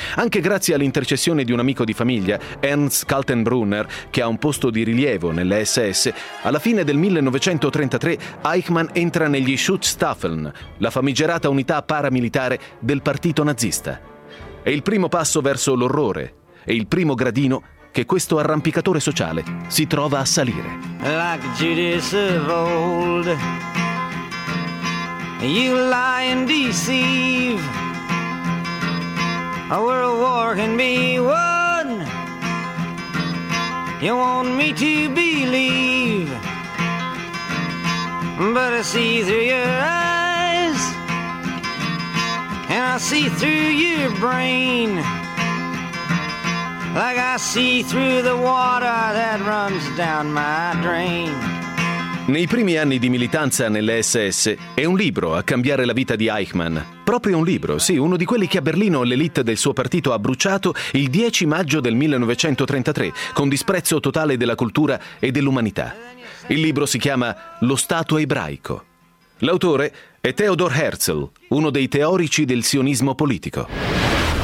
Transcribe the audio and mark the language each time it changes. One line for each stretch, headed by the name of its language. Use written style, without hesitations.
Italian: Anche grazie all'intercessione di un amico di famiglia, Ernst Kaltenbrunner, che ha un posto di rilievo nelle SS, alla fine del 1933 Eichmann entra negli Schutzstaffeln, la famigerata unità paramilitare del partito nazista. È il primo passo verso l'orrore e il primo gradino che questo arrampicatore sociale si trova a salire.
English: Like Judas of old, you lie and deceive. A world war can be won. You want me to believe, but I see through your eyes, and I see through your brain, like I see through the water that runs down my drain.
Italian: Nei primi anni di militanza nelle SS è un libro a cambiare la vita di Eichmann. Proprio un libro, sì, uno di quelli che a Berlino l'elite del suo partito ha bruciato il 10 maggio del 1933, con disprezzo totale della cultura e dell'umanità. Il libro si chiama Lo Stato Ebraico. L'autore è Theodor Herzl, uno dei teorici del sionismo politico.